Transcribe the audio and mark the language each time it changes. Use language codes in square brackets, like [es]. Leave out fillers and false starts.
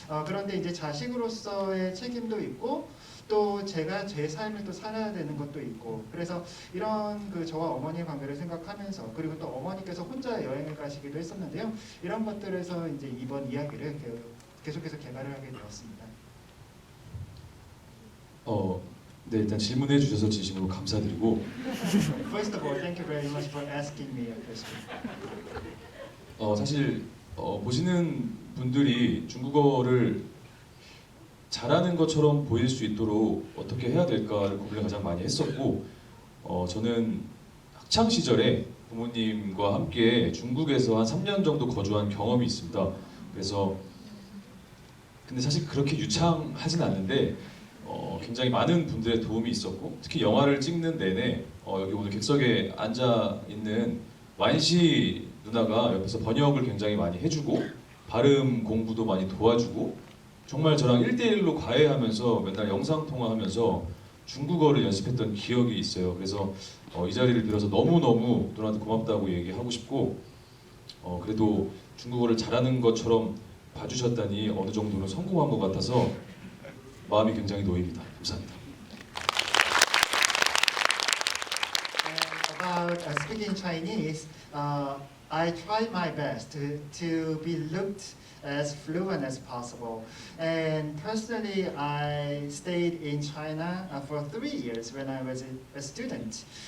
[ko] 그런데 이제 자식으로서의 책임도 있고 또 제가 제 삶을 또 살아야 되는 것도 있고 그래서 이런 저와 어머니의 관계를 생각하면서 그리고 또 어머니께서 혼자 여행을 가시기도 했었는데요. 이런 것들에서 이제 이번 이야기를 계속해서 개발을 하게 되었습니다. 네, 일단 질문해 주셔서 진심으로 감사드리고. [en] First of all, thank you very much for asking me a question. [ko] 사실 보시는 분들이 중국어를 잘하는 것처럼 보일 수 있도록 어떻게 해야 될까를 고민을 가장 많이 했었고, 저는 학창 시절에 부모님과 함께 중국에서 한 3년 정도 거주한 경험이 있습니다. 그래서 근데 사실 그렇게 유창하진 않는데 굉장히 많은 분들의 도움이 있었고 특히 영화를 찍는 내내 여기 오늘 객석에 앉아 있는 완시 누나가 옆에서 번역을 굉장히 많이 해주고 발음 공부도 많이 도와주고 정말 저랑 1대1로 과외하면서 맨날 영상 통화하면서 중국어를 연습했던 기억이 있어요. 그래서 이 자리를 빌어서 너무너무 누나한테 고맙다고 얘기하고 싶고 그래도 중국어를 잘하는 것처럼 봐주셨다니 어느 정도는 성공한 것 같아서 마음이 굉장히 놓입니다. 감사합니다. [en] About speaking Chinese, I tried my best to be looked as fluent as possible. And personally, I stayed in China for 3 years when I was a student.